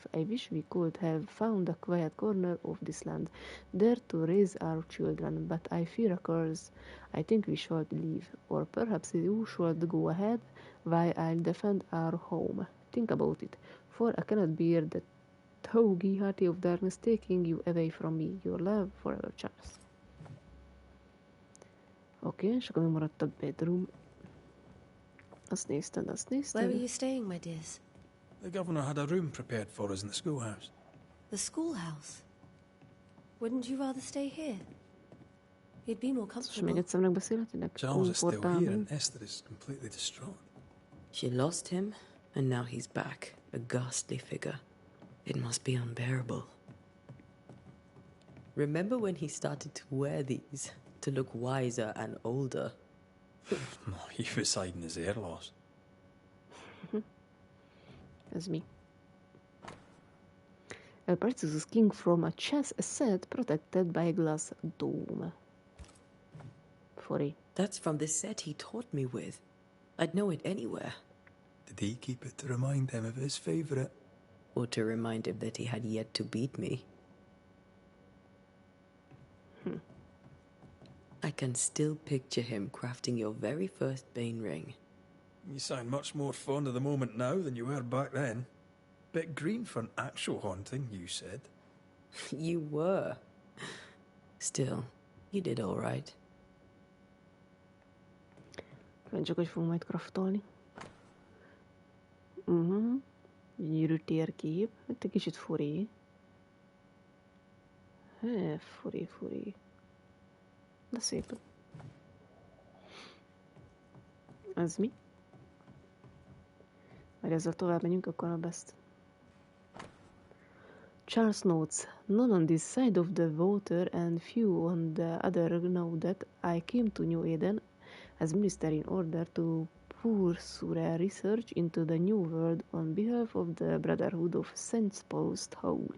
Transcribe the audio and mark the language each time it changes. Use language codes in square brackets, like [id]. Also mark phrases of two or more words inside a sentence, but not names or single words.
[en] I wish we could have found a quiet corner of this land, there to raise our children, but I fear a curse. I think we should leave, or perhaps you should go ahead while I'll defend our home. Think about it, for I cannot bear the toggy hearty of darkness taking you away from me. Your love forever, Charles. [hu] Oké, és akkor mi maradt a bedroom. Azt nézted. [en] Where were you staying, my dears? The governor had a room prepared for us in the schoolhouse. The schoolhouse? Wouldn't you rather stay here? You'd be more comfortable. [hu] És még egyszer megbeszélhetitek? [en] Charles is still here and Esther is completely distraught. She lost him, and now he's back, a ghastly figure. It must be unbearable. Remember when he started to wear these to look wiser and older? No, he was hiding his hair loss. [hu] Ez mi? [en] A Precious King from a chess set protected by a glass dome. That's from the set he taught me with. I'd know it anywhere. Did he keep it to remind him of his favourite? Or to remind him that he had yet to beat me. can still picture him crafting your very first Bane ring. You sound much more fond of the moment now than you were back then. Bit green for an actual haunting, you said. You were. Still, you did all right. [hu] Csak hogy fogunk majd craftolni. Gyűrű térkép. Hát egy kicsit furi. Furi. De szép. Ez mi? Mert ezzel tovább megyünk, akkor a best. [en] Charles notes, none on this side of the water and few on the other know that I came to New Eden as minister in order to pursue research into the New World on behalf of the Brotherhood of Saints Post Hole.